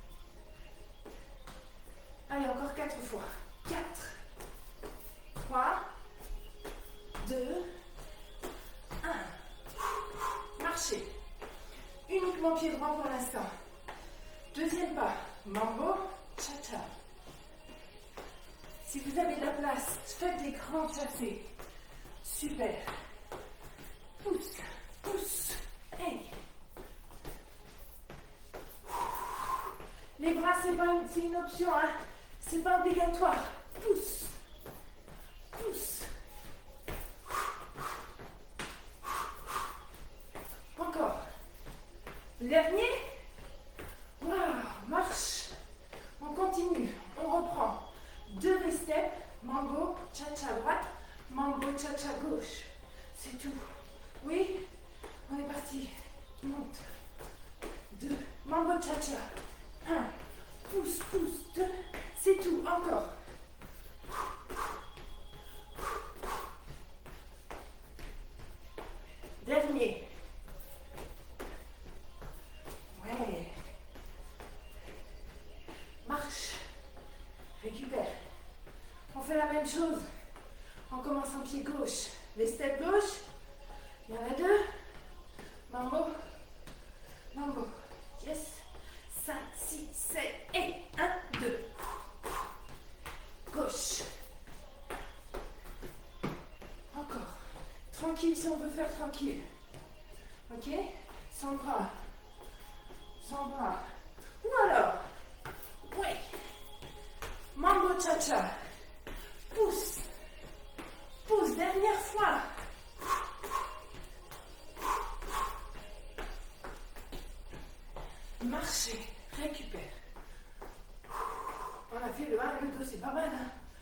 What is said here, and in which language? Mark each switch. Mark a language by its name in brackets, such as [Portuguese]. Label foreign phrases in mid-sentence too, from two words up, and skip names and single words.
[French] Allez, encore 4 fois. 4, 3, 2, 1. Marchez. Uniquement pied droit pour l'instant. Deuxième pas, mambo, cha-cha. Si vous avez de la place, faites des grands chassés. Super. Pousse, pousse. Hey. Les bras, c'est une option, hein. C'est pas obligatoire. Pousse, pousse. Encore. Dernier. Waouh, marche. On continue, on reprend. 2 V-steps, mambo, cha-cha droite, mambo, cha-cha gauche. C'est tout. Oui, on est parti. Monte. 2, mambo, cha-cha. 1, pousse, pousse, 2, c'est tout, encore. Dernier. Ouais. Marche. Récupère. On fait la même chose. On commence en pied gauche. Les steps gauche. Il y en a 2. Mambo. Mambo. Yes. 5, 6, 7 et 1, 2. Gauche. Encore. Tranquille si on veut faire tranquille. Ok? Sans bras. Sans bras. Ou alors. Ouais. Mambo cha-cha. Pousse. Pousse. Dernière fois. Marchez. Récupère. On a fait le 1 et le 2, c'est pas mal, hein?